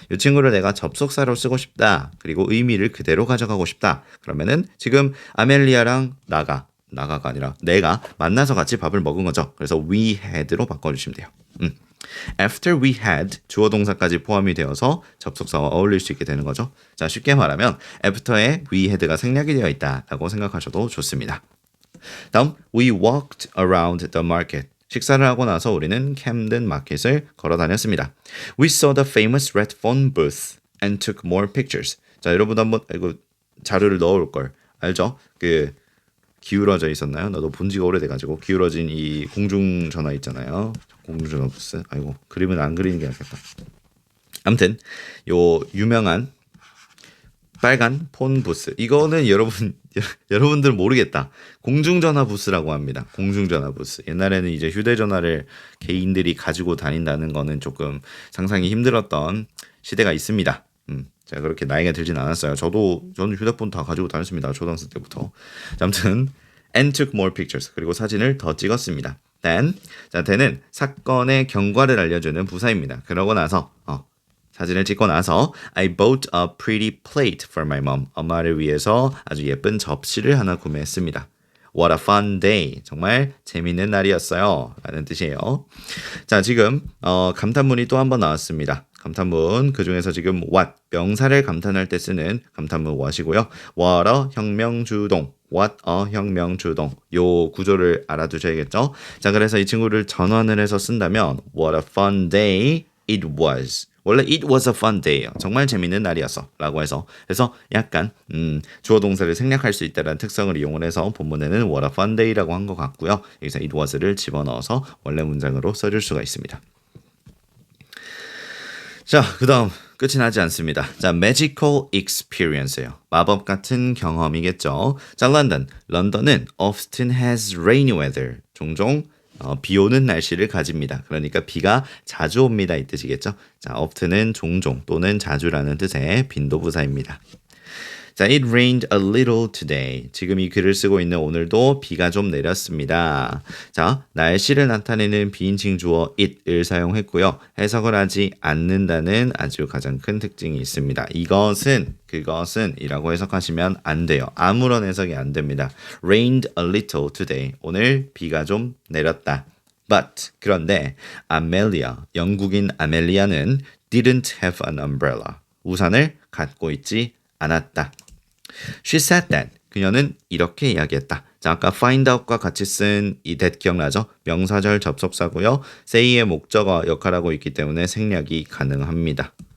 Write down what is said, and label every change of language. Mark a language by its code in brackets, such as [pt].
[ko] 이 친구를 내가 접속사로 쓰고 싶다 그리고 의미를 그대로 가져가고 싶다 그러면은 지금 아멜리아랑 나가가 아니라 내가 만나서 같이 밥을 먹은 거죠. 그래서 we had로 바꿔주시면 돼요. [en] After we had [ko] 주어 동사까지 포함이 되어서 접속사와 어울릴 수 있게 되는 거죠. 자 쉽게 말하면 after에 we had가 생략이 되어 있다라고 생각하셔도 좋습니다. [en] 다음 we walked around the market. [ko] 식사를 하고 나서 우리는 캠든 마켓을 걸어 다녔습니다. [en] We saw the famous red phone booth and took more pictures. [ko] 자 여러분 한번 이거 자료를 넣어올 걸 알죠? 기울어져 있었나요? 나도 본 지가 오래돼가지고 기울어진 이 공중전화 있잖아요. 공중전화 부스. 아이고 그림은 안 그리는 게 낫겠다. 아무튼 요 유명한 빨간 폰 부스. 이거는 여러분들 모르겠다. 공중전화 부스라고 합니다. 공중전화 부스. 옛날에는 이제 휴대전화를 개인들이 가지고 다닌다는 거는 조금 상상이 힘들었던 시대가 있습니다. 제가 그렇게 나이가 들진 않았어요. 저는 휴대폰 다 가지고 다녔습니다. 초등학생 때부터. 아무튼 [en] and took more pictures. [ko] 그리고 사진을 더 찍었습니다. then은 사건의 경과를 알려주는 부사입니다. 그러고 나서 사진을 찍고 나서 [en] I bought a pretty plate for my mom. [ko] 엄마를 위해서 아주 예쁜 접시를 하나 구매했습니다. [en] What a fun day. [ko] 정말 재밌는 날이었어요. 라는 뜻이에요. 자, 지금 감탄문이 또 한 번 나왔습니다. 감탄문 그중에서 지금 what 명사를 감탄할 때 쓰는 감탄문 what이고요. what a 혁명주동 what a 혁명주동 요 구조를 알아두셔야겠죠. 자 그래서 이 친구를 전환을 해서 쓴다면 [en] what a fun day it was. [ko] 원래 [en] it was a fun day [ko] 예요. 정말 재밌는 날이었어 라고 해서 그래서 약간 주어 동사를 생략할 수 있다는 특성을 이용을 해서 본문에는 [en] what a fun day [ko] 라고 한 것 같고요. 여기서 it was를 집어넣어서 원래 문장으로 써줄 수가 있습니다. 자, 그 다음 끝이 나지 않습니다. 자, [en] magical experience [ko] 예요. 마법 같은 경험이겠죠. 자, 런던은 [en] often has rainy weather. [ko] 종종 비 오는 날씨를 가집니다. 그러니까 비가 자주 옵니다. 이 뜻이겠죠. 자, often은 종종 또는 자주라는 뜻의 빈도부사입니다. [en] 자, it rained a little today. [ko] 지금 이 글을 쓰고 있는 오늘도 비가 좀 내렸습니다. 자, 날씨를 나타내는 비인칭 주어 it을 사용했고요. 해석을 하지 않는다는 아주 가장 큰 특징이 있습니다. 이것은, 그것은 이라고 해석하시면 안 돼요. 아무런 해석이 안 됩니다. [en] rained a little today. [ko] 오늘 비가 좀 내렸다. [en] But, [ko] 그런데 아멜리아, 영국인 아멜리아는 [en] didn't have an umbrella. [ko] 우산을 갖고 있지 않았다. [en] She said that. [ko] 그녀는 이렇게 이야기했다. 자, 아까 [en] find out [ko] 과 같이 쓴 이 that 기억나죠? 명사절 접속사고요. say의 목적어 역할하고 있기 때문에 생략이 가능합니다.